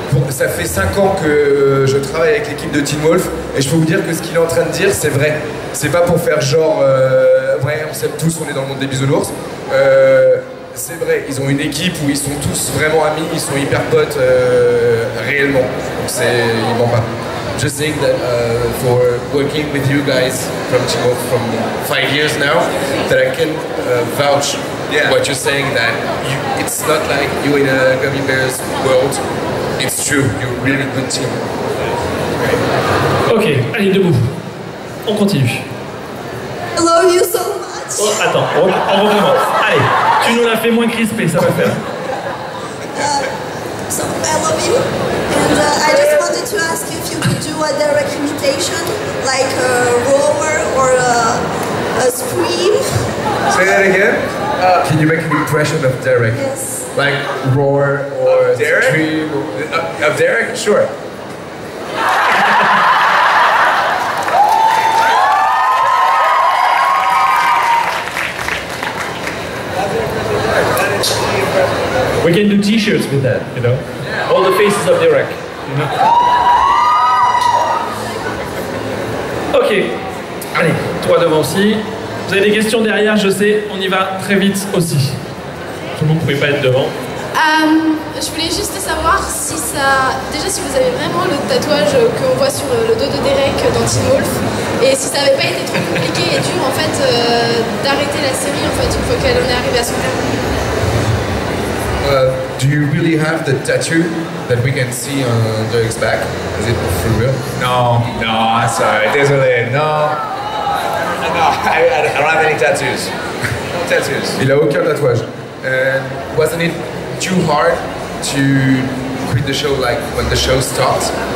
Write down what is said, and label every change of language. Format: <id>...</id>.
<fr>ça fait 5 ans que je travaille avec l'équipe de Teen Wolf et je peux vous dire que ce qu'il est en train de dire, c'est vrai. C'est pas pour faire genre... ouais, on s'aime tous, on est dans le monde des bisounours. C'est vrai, ils ont une équipe où ils sont tous vraiment amis, ils sont hyper potes réellement. Donc ils mentent pas.</fr> <en>Just saying that for working with you guys from Teen Wolf from 5 years now, that I can vouch what you're saying, that it's not like you in a Gummy Bears world. It's true, you're a really good team.</en> <fr>Ok, allez, debout. On continue.</fr> <en>I love you so much.</en> <fr>Oh, attends, on recommence. Allez, tu nous l'as fait moins crispé, ça va faire.</fr> <en>So I love you, and I just wanted to ask you if you could do a direct imitation, like a roar or a scream. Say that again? Can you make an impression of Derek? Yes. Like roar or Derek? scream? Of Derek? Sure. We can do t-shirts with that, you know? All the faces of Derek, you know?</en> <fr>Ok, allez, toi devant aussi. Vous avez des questions derrière, je sais, on y va très vite aussi. Tout le monde ne pouvait pas être devant. Je voulais juste savoir si si vous avez vraiment le tatouage qu'on voit sur le dos de Derek dans Teen Wolf, et si ça n'avait pas été trop compliqué et dur en fait d'arrêter la série en fait une fois qu'elle en est arrivée à son terme?</fr> <en>Do you really have the tattoo that we can see on Derek's back? Is it for real? No, I'm sorry. Désolé, no. I don't have any tattoos. No tattoos.</en> <fr>Il a aucun tatouage.</fr> <en>And wasn't it too hard to quit the show like when the show stopped?</en>